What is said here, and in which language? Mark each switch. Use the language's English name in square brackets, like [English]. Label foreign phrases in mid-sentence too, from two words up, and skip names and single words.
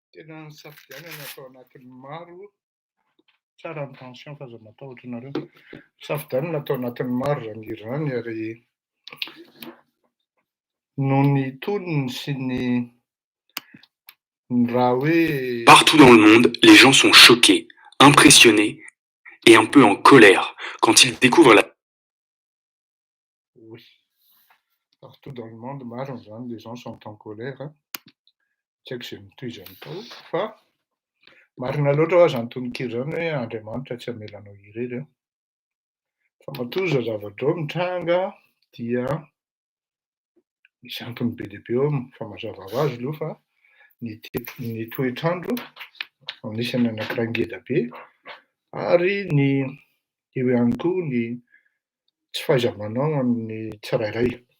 [Malagasy] Tena nisafidianana atao anatin'ny maro tsara ny tension fa aza matahotra nareo. Safidianana atao anatin'ny maro zany hira zany ary noho ny tonony sy ny raha hoe [French] Partout dans le monde, les gens sont choqués, impressionnés et un peu en colère quand ils découvrent la... oui, partout dans le monde [Malagasy] maro zany [French] les gens sont en colère. [Malagasy] Tsy haiko izay mitohizany tao fa marina loatra ho azy antonokiro zany hoe Andriamanitra tsy hamelanao irery. Fa matoa zavatra mitranga dia misy antony be dia be eo fa mazava ho azy aloha fa ny toetrandro anisany anankiray ngeda be ary ny eo ihany koa ny tsy fahaiza-manao amin'ny tsirairay.